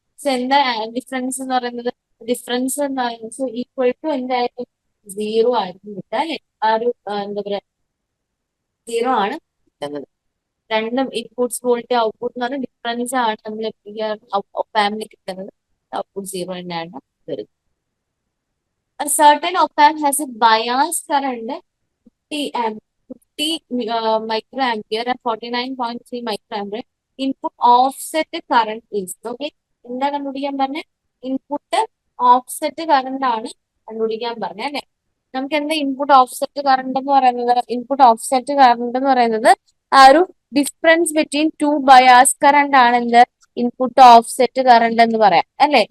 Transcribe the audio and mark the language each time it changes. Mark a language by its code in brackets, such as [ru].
[ml] So എന്താ difference എന്ന് പറയുന്നത്? ഡിഫറൻസ് എന്ന് പറയുന്നത് ഈക്വൽ ടു എന്തായിരിക്കും? 0 ആയിരിക്കും കിട്ടുക അല്ലെ. ആ ഒരു എന്താ പറയാ 0 ആണ് കിട്ടുന്നത്. രണ്ടും ഇൻപുട്സ് വോൾട്ട് ഔട്ട്പുട്ട് എന്ന് പറഞ്ഞാൽ ഡിഫറൻസ് ആണ് നമ്മൾ ഫാമിലി കിട്ടുന്നത്. ഔട്ട്പുട്ട് 0 തന്നെയാണ് വരുന്നത്. [en] A certain op-amp has a bias current 50 microampere and 49.3 microampere. Input offset current is okay. [ml] എന്താ കണ്ടുപിടിക്കാൻ പറഞ്ഞ? ഇൻപുട്ട് ഓഫ്സെറ്റ് കറണ്ട് ആണ് കണ്ടുപിടിക്കാൻ പറഞ്ഞ അല്ലെ. നമുക്ക് എന്താ ഇൻപുട്ട് ഓഫ്സെറ്റ് കറണ്ട് എന്ന് പറയുന്നത്? ഇൻപുട്ട് ഓഫ്സെറ്റ് കറണ്ട് എന്ന് പറയുന്നത് ആ ഒരു difference between two bias current ആണ് എന്ത് ഇൻപുട്ട് ഓഫ്സെറ്റ് കറണ്ട് എന്ന് പറയാം അല്ലെ.